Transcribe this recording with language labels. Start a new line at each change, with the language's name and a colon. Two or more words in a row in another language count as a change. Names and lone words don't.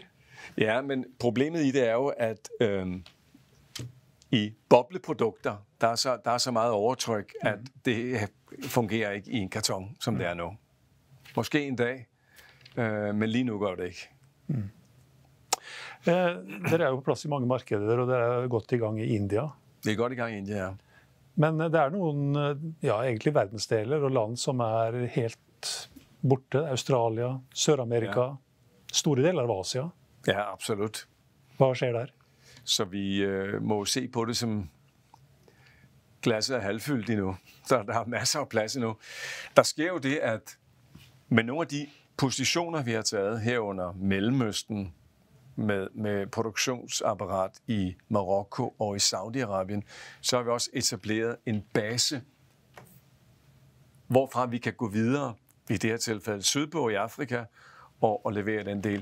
Danish: Ja, men problemet i det er jo, at i bobleprodukter, der er så meget overtryk, at det fungerer ikke i en karton, som det er nu. Måske en dag, men lige nu gør det ikke.
Norwegian: Dere er jo på plads i mange markeder, og dere er godt i gang i India.
Danish: Det er godt i gang i India, ja.
Norwegian: Men det er noen, egentlig verdensdeler og land som er helt borte. Australia, Sør-Amerika, store deler av Asia.
Danish: Ja, absolut. Hvad sker der? Så vi må se på det som glasset er halvfyldt endnu. Så der er masser af plads endnu. Der sker jo det, at med nogle af de positioner, vi har taget herunder Mellemøsten, med produktionsapparat i Marokko og i Saudi-Arabien, så har vi også etableret en base, hvorfra vi kan gå videre, i det her tilfælde sydpå i Afrika, og levere den del.